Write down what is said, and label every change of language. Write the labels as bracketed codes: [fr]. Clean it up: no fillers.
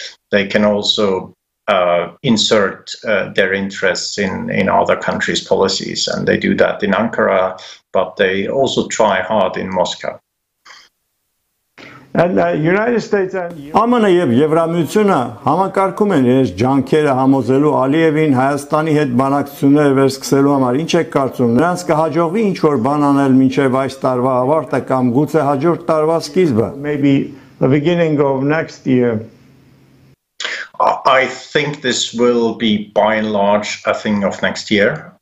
[en] They can also insert their interests in other countries' policies, and they do that in Ankara, but they also try hard in Moscow. And United States and [hy] ԱՄՆ եւ Եվրամիությունը համակարգում են իրենց ջանքերը համոզելու Ալիևին Հայաստանի հետ բանակցություններ վերսկսելու համար։ Ինչ եք կարծում, նրանց կհաջողվի ինչ որ բան անել մինչև այս տարվա ավարտը կամ գուցե հաջորդ տարվա սկիզբը? [en] Maybe the beginning of next year. I think this will be by and large a thing of next year.